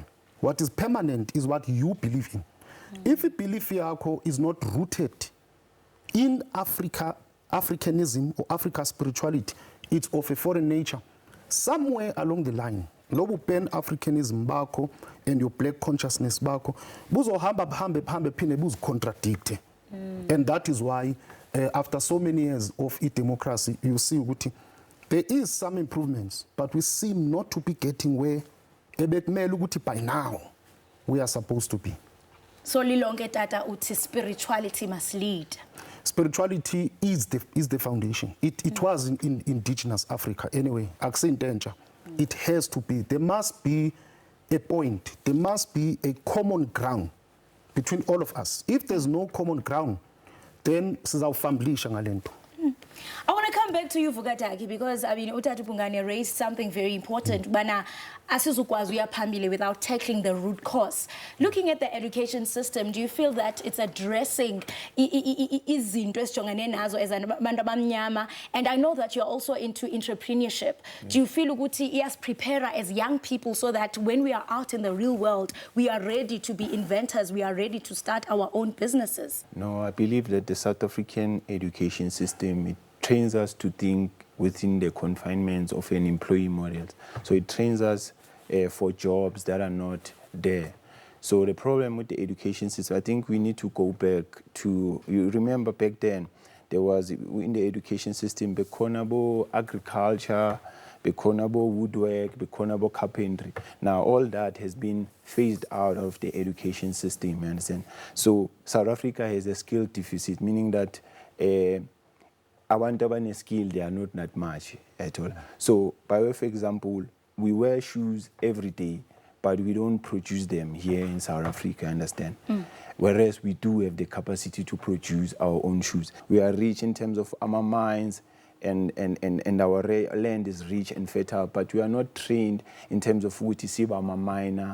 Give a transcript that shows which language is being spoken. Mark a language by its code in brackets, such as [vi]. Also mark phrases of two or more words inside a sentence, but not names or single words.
[en] What is permanent is what you believe in. If a belief yako is not rooted in Africanism or Africa spirituality, it's of a foreign nature. Somewhere along the line, lobo pan-Africanism bako and your black consciousness bako, buzo hambe pine buz contradict. And that is why after so many years of democracy, you see there is some improvements, but we seem not to be getting where by now we are supposed to be. So [xh] lilonke tata uthi [en] spirituality must lead. Spirituality is the foundation. It was in indigenous Africa anyway. It has to be. There must be a point. There must be a common ground between all of us. If there's no common ground, then [xh] sizawufamblisha ngalento. [en] I want to come back to you, Vukataki, because I mean, Utata Pungane raised something very important. [xh] Bana asizukwazi uyaphambili [en] without tackling the root cause. Looking at the education system, do you feel that it's addressing [xh] izinto esijongene nazo [en] as [xh] abantu abamnyama? [en] And I know that you're also into entrepreneurship. Do you feel [xh] ukuthi iyasiprepare [en] as young people so that when we are out in the real world, we are ready to be inventors, we are ready to start our own businesses? No, I believe that the South African education system, it trains us to think within the confinements of an employee model. So it trains us for jobs that are not there. So the problem with the education system, I think we need to go back to, you remember back then, there was in the education system, [xh] bekonabo agriculture, bekonabo woodwork, bekonabo carpentry. [en] Now all that has been phased out of the education system, you understand? So South Africa has a skill deficit, meaning that [xh] abantu abane [en] skill, they are not that much at all. So by way of example, we wear shoes every day, but we don't produce them here in South Africa, understand? Whereas we do have the capacity to produce our own shoes. We are rich in terms of our mines, and our land is rich and fertile, but we are not trained in terms of Utisiba miner.